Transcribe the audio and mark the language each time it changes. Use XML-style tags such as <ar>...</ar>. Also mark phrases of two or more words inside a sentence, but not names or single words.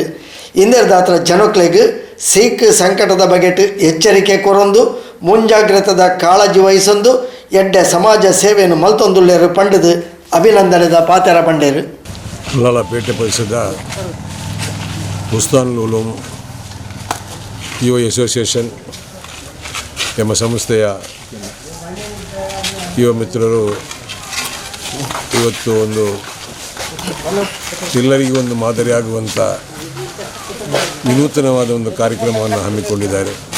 <tcy>ಇಂದರ ದಾತ್ರ ಜನಕ್ಲೆಗ್ ಸೀಕ್ ಸಂಕಟದ ಬಗೆಟ್ ಎಚ್ಚರಿಕೆ ಕೊರೊಂದು ಮುಂಜಾಗ್ರತದ ಕಾಳಜಿ ವಹಿಸೊಂದು ಎಡ್ಡೆ ಸಮಾಜ ಸೇವೆಯನ್ನು ಮಲ್ತೊಂದುಲ್ಲೇರು ಪಂಡದು ಅಭಿನಂದನೆದ ಪಾತೆರ ಪಂಡೇರು.</tcy> <kn>ಉಳ್ಳಾಲಪೇಟೆ ಪರಿಸರದ ಬುಸ್ತಾನುಲ್ ಉಲೂಮ್ ಯುವ ಅಸೋಸಿಯೇಷನ್ ಎಂಬ ಸಂಸ್ಥೆಯ ಯುವ ಮಿತ್ರರು ಇವತ್ತು ಒಂದು ಎಲ್ಲರಿಗೂ ಒಂದು ಮಾದರಿಯಾಗುವಂಥ ವಿನೂತನವಾದ ಒಂದು ಕಾರ್ಯಕ್ರಮವನ್ನು ಹಮ್ಮಿಕೊಂಡಿದ್ದಾರೆ.</kn>